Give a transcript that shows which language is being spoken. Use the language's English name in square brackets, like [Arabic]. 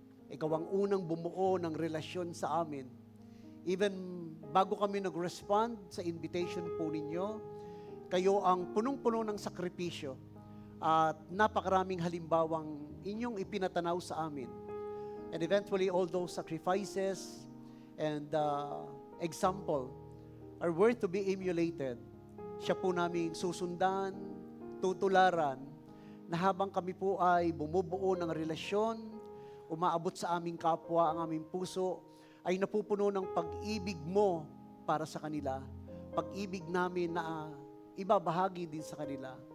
[Filipino] Ikaw ang unang bumuo ng relasyon sa amin. Even bago kami nag-respond sa invitation po ninyo, kayo ang punong-puno ng sakripisyo at napakaraming halimbawang inyong ipinatanaw sa amin. [English] And eventually, all those sacrifices and example are worth to be emulated. [Filipino] Siya po namin susundan, tutularan, na habang kami po ay bumubuo ng relasyon, umaabot sa aming kapwa, ang aming puso, ay napupuno ng pag-ibig mo para sa kanila. Pag-ibig namin na ibabahagi din sa kanila.